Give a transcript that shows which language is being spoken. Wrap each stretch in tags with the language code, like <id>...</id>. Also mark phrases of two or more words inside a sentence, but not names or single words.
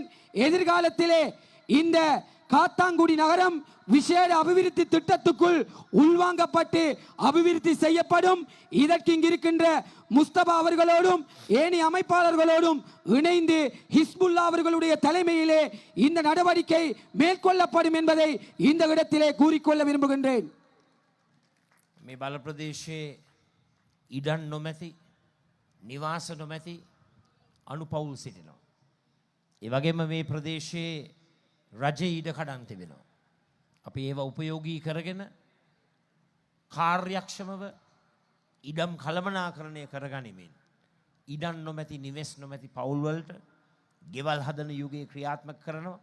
<ta>எதிர்காலத்திலே இந்த காத்தாங்குடி நகரம் விசேட அபிவிருத்தி திட்டத்துக்குள் உள்வாங்கப்பட்டு அபிவிருத்தி செய்யப்படும். இதற்கு இங்கிருக்கின்ற முஸ்தபா அவர்களோடும் ஏனைய அமைப்பாளர்களோடும் இணைந்து ஹிஸ்புல்லா அவர்களுடைய தலைமையிலே இந்த நடவடிக்கை மேற்கொள்ளப்படும் என்பதை இந்த இடத்திலே கூறிக்கொள்ள விரும்புகின்றேன்.</ta> <si>මේ බල ප්‍රදේශයේ ඉඩම් නොමැති නිවාස නොමැති අනුපවුල් සිටිනවා. ඒ වගේම මේ ප්‍රදේශයේ රජයේ ඉඩ කඩන් තිබෙනවා. අපි ඒවා උපයෝගී කරගෙන කාර්යක්ෂමව ඉඩම් කළමනාකරණය කරගනිමින් ඉඩම් නොමැති නිවෙස් නොමැති පවුල් වලට ගෙවල් හදන යුගයේ ක්‍රියාත්මක කරනවා.</si>